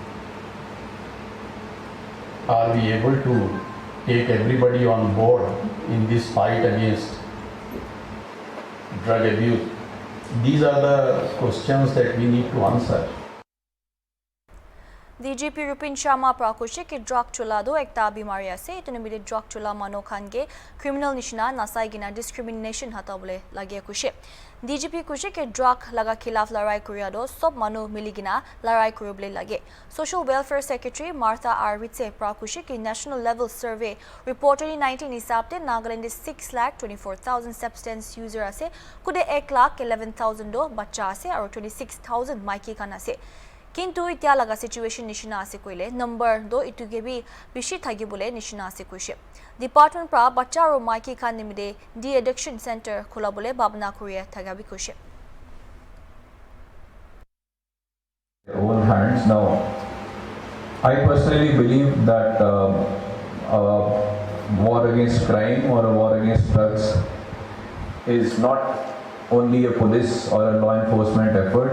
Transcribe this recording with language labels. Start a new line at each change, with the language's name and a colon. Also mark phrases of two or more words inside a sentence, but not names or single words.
English: Are we able to take everybody on board in this fight against drug abuse? These are the questions that we need to answer.
Naga Pidgin: DGP Rupin Sharma prakushe ki drug chula do ekta bimari ase itunimide drug chula mano khange criminal nishna nasai gina discrimination hatabule lage kushe DGP kushe ki drug laga khilaf larai kuriya do sob manu miligina larai kurubule lage Social Welfare Secretary Martha R. Ritse prakushe ki
English: national level survey report 2019
Naga Pidgin: hisabte Nagaland is 6,24,000
English: substance user
Naga Pidgin: ase kude 1,11,000 do bacha ase aro 26,000 maiki khan ase Kintu itya laga situation nishina ase koile number do ituge bi bishi thagi bole nishina ase koishe department pra bacha aro maiki khan nimide
English: de addiction center
Naga Pidgin: khola bole babna kuriya thaga bi koishe
English: own hands now. I personally believe that a war against crime or a war against drugs is not only a police or a law enforcement effort.